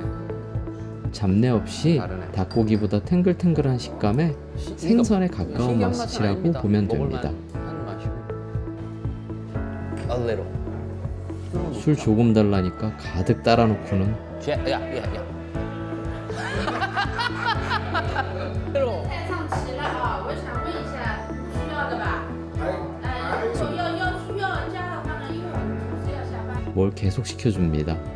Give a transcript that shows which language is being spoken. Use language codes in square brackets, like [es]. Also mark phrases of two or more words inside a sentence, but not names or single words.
[ko] 잡내 없이 다르네. 닭고기보다 탱글탱글한 식감에 생선에 가까운 신기한 맛은 맛이라고 아닙니다. 보면 먹을만 됩니다. 한 맛이고. 알레로. 술 조금 달라니까 가득 따라놓고는 야야야. [zh] 菜上齐了啊，我想问一下，不需要的吧？如果需要加的话呢，因为我们同事要下班。 [ko] 뭘 계속 시켜줍니다.